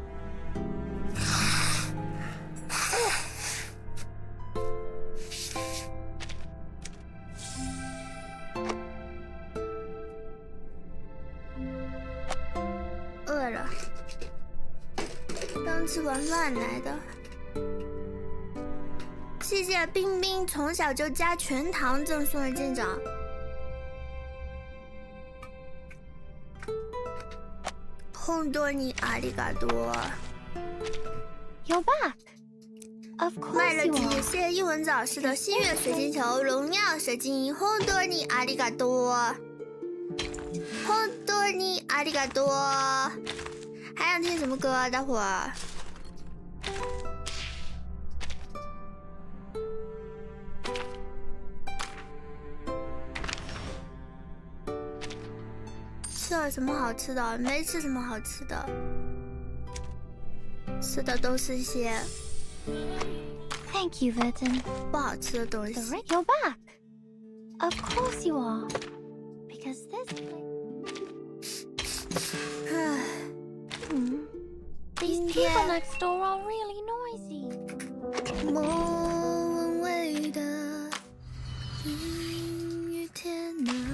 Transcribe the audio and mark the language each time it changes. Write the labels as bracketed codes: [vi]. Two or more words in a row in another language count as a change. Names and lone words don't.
[zh] 饿了，刚吃完饭来的。谢谢冰冰从小就加全糖赠送的舰长。 [ja] 本当にありがとう。 [en] You're back. Of 卖 course 了 you 体 are. [zh] 谢英文早市的新月水晶球、荣耀水晶， [ja] 本当にありがとう。本当にありがとう。 [zh] 还想听什么歌啊？大伙儿？吃了什么好吃的？没吃什么好吃的，吃的都是些 [en] Thank you, Verton. [zh] 不好吃的东西。 [en] You're back. Of course you are. Because this These people next door are really noisy. [zh] 莫文蔚的阴雨天哪。